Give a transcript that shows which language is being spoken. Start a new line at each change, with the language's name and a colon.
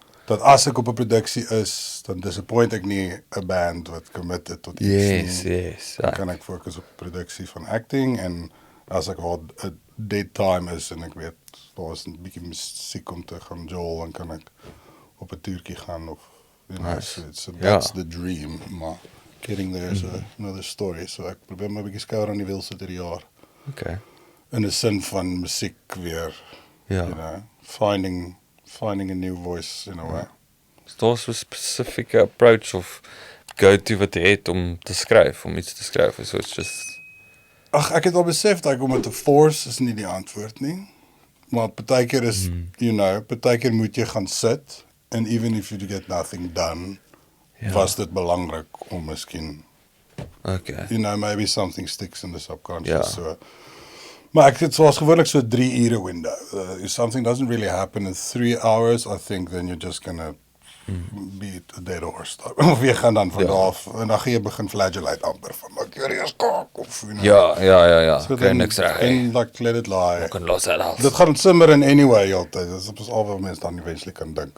Afrikaans: dat as ek op 'n produksie is, dan disappoint ek nie 'n band wat committed tot iets nie.
English: Yes.
Afrikaans: Dan kan ek fokus op produksie van acting en as ek al 'n dead time is en ek weet daar is 'n bietjie musiek om te gaan jol, dan kan ek op 'n toertjie gaan of
English: Nice. so that's the dream,
Afrikaans: maar
English: getting there is another story.
Afrikaans: So ek probeer maar 'n bietjie skouer aan die wiel sit hierdie jaar.
English: Okay.
Afrikaans: In 'n sin van musiek weer, Ja.
English: you know, finding a new voice in a way.
Afrikaans: Is daar so 'n spesifieke approach of go-to wat jy het om te skryf, om iets te skryf,
English: so it's just
Afrikaans: Ag, ek het al besef dat om dit te force is nie die antwoord nie. Maar partykeer is,
English: you know,
Afrikaans: partykeer moet jy gaan sit
English: and even if you get nothing done,
Afrikaans: was dit belangrik om miskien,
English: okay. you know, maybe something sticks in the subconscious.
Afrikaans: Ja.
English: So.
Afrikaans: Maar ek het soos gewoonlik so 3 ure window.
English: If something doesn't really happen in 3 hours, I think then you're just gonna beat a dead horse.
Afrikaans: Of jy gaan dan van daar af en dan gaan jy begin flagellate amper van ek hier is kak of
English: you know.
Afrikaans: Ja.
English: So Okay, then-
Afrikaans: niks reg. En
English: like let it lie.
Afrikaans: Kan los dit af. Dit gaan simmer in anyway altyd. Dis is al wat mense dan eventually kan dink.